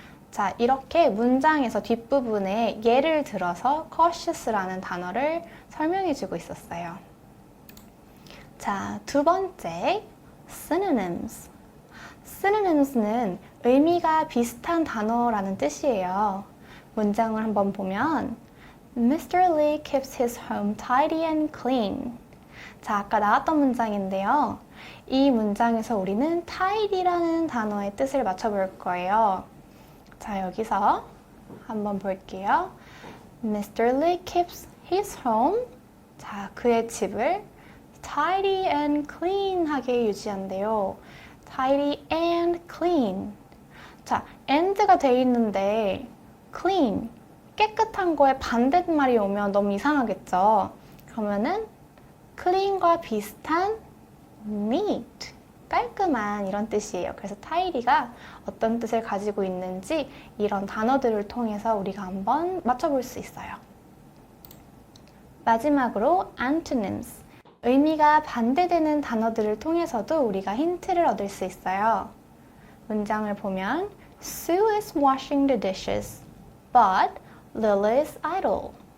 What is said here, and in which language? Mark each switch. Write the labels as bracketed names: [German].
[Korean] 자, 이렇게 문장에서 뒷부분에 예를 들어서 cautious라는 단어를 설명해주고 있었어요. 자, 두 번째, synonyms. synonyms는 의미가 비슷한 단어라는 뜻이에요. 문장을 한번 보면 Mr. [English] Lee keeps his home tidy and clean. [Korean] 자, 아까 나왔던 문장인데요. 이 문장에서 우리는 tidy라는 단어의 뜻을 맞춰볼 거예요. 자, 여기서 한번 볼게요. Mr. [English] Lee keeps his home. [Korean] 자, 그의 집을 [English] tidy and clean [Korean] 하게 유지한대요. [English] tidy and clean. [Korean] 자, and가 돼 있는데 clean, 깨끗한 거에 반대말이 오면 너무 이상하겠죠. 그러면은 clean과 비슷한 neat, 깔끔한 이런 뜻이에요. 그래서 tidy가 어떤 뜻을 가지고 있는지 이런 단어들을 통해서 우리가 한번 맞춰볼 수 있어요. 마지막으로 antonyms, 의미가 반대되는 단어들을 통해서도 우리가 힌트를 얻을 수 있어요. 문장을 보면 [English] Sue is washing the dishes, but Lily is idle.